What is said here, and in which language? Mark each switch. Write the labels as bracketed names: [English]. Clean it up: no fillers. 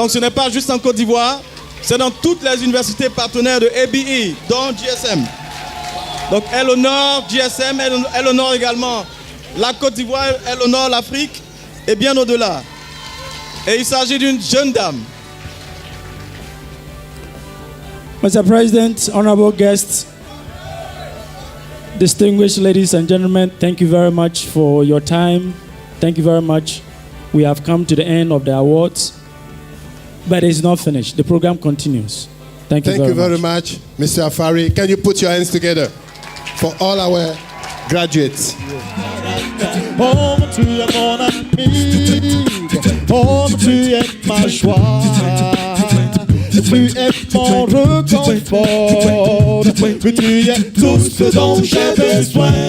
[French] Donc ce n'est pas juste en Côte d'Ivoire, c'est dans toutes les universités partenaires de ABE, dont GSM. Donc elle honore GSM, elle honore également la Côte d'Ivoire, elle honore l'Afrique et bien au-delà. Et il s'agit d'une jeune dame. [English] Mr. President, honorable guests, distinguished ladies and gentlemen, thank you very much for your time. Thank you very much. We have come to the end of the awards, but it's not finished. The program continues. Thank you very much. Mr. Afari. Can you put your hands together for all our graduates? [French] Oh, tu es mon ami, oh, tu es ma joie, tu es mon réconfort, mais tu es tout ce dont j'ai besoin.